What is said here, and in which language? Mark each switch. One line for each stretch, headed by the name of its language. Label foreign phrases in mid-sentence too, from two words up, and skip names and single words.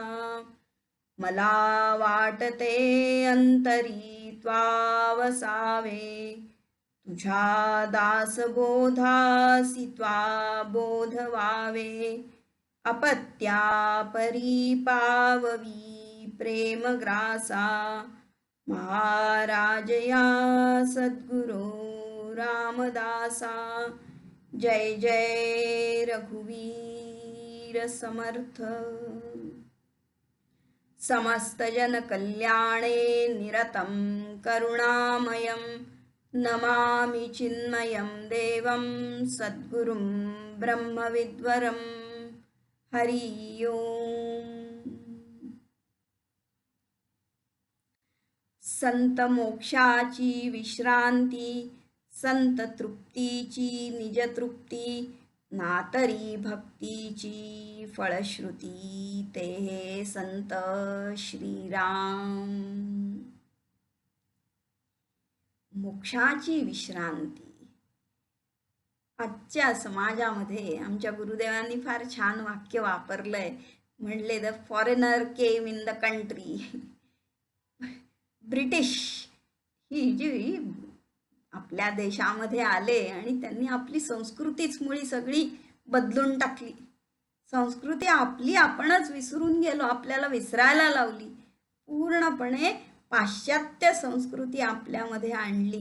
Marathi: मला वाटते अंतरी त्वावसावे तुझ्या दासबोधासी त्वा बोध व्हावे। अपत्या परिपाववी प्रेमग्रासा महाराज या सद्गुरो रामदासा। जय जय रघुवीर समर्थ।
Sanskrit: समस्त जन कल्याणे निरतं करुणामयं नमामि चिन्मयं देवं सद्गुरुं ब्रह्मविद्वरं। हरि ओम।
Marathi: संत मोक्षाची विश्रांती संत तृप्तीची निजतृप्ती नातरी भक्तीची फळश्रुती ते हे संत श्रीराम। मोक्षाची विश्रांती आजच्या समाजामध्ये आमच्या गुरुदेवांनी फार छान वाक्य वापरलंय.
English: म्हणले the foreigner came in the country.
Marathi: ब्रिटिश ही जी आपल्या देशामध्ये आले आणि त्यांनी आपली संस्कृतीच मुळी सगळी बदलून टाकली. संस्कृती आपली आपणच विसरून गेलो, आपल्याला विसरायला लावली. पूर्णपणे पाश्चात्य संस्कृती आपल्यामध्ये आणली.